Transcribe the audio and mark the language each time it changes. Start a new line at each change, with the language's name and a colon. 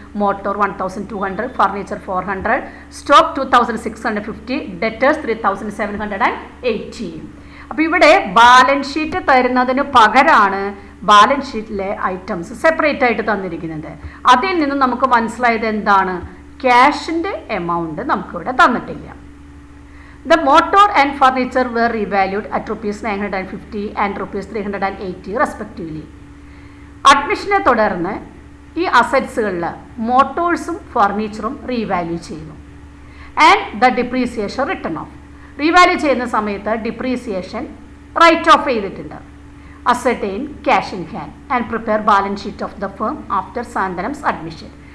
Malayalam: Motor 1,200, furniture 400, stock 2,650, debtors 3,780. അപ്പോൾ ഇവിടെ balance sheet തരുന്നതിന് പകരമാണ് ബാലൻസ് ഷീറ്റിലെ ഐറ്റംസ് സെപ്പറേറ്റ് ആയിട്ട് തന്നിരിക്കുന്നത്. അതിൽ നിന്ന് നമുക്ക് മനസ്സിലായത് എന്താണ്? ക്യാഷിൻ്റെ എമൗണ്ട് നമുക്കിവിടെ തന്നിട്ടില്ല.
English: The motor and furniture were revalued at rupees 950 and rupees 380 respectively.
Malayalam: അഡ്മിഷനെ തുടർന്ന് ഈ അസറ്റ്സുകളിൽ മോട്ടോഴ്സും ഫർണിച്ചറും റീവാല്യൂ ചെയ്തു.
English: And the depreciation written off.
Malayalam: Revalue ചെയ്യുന്ന സമയത്ത് ഡിപ്രീസിയേഷൻ റൈറ്റ് ഓഫ് ചെയ്തിട്ടുണ്ട്.
English: Ascertain cash in hand and prepare balance sheet of the firm after സാന്ത്വനംസ് admission.